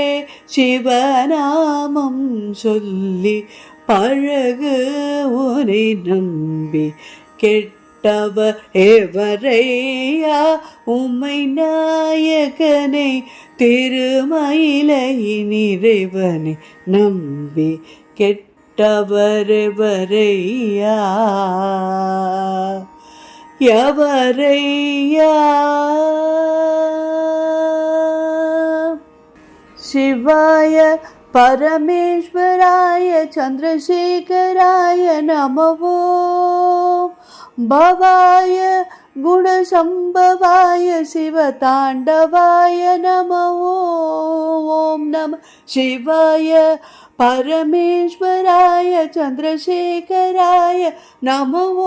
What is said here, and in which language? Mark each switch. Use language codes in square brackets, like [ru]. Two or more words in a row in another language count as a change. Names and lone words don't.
[ta] சிவநாமம் சொல்லி பழகு உனை நம்பி கெட்டவர் எவரையா உம்மை நாயகனை திருமயிலை இறைவனை நம்பி கெட்டவர் எவரையா [sa] எவரையா சிவாய परमेश्वराय चंद्रशेखराय नमो भवाय गुणसंभवाय शिवतांडवाय नमो ओम नमः शिवाय परमेश्वराय चंद्रशेखराय नमो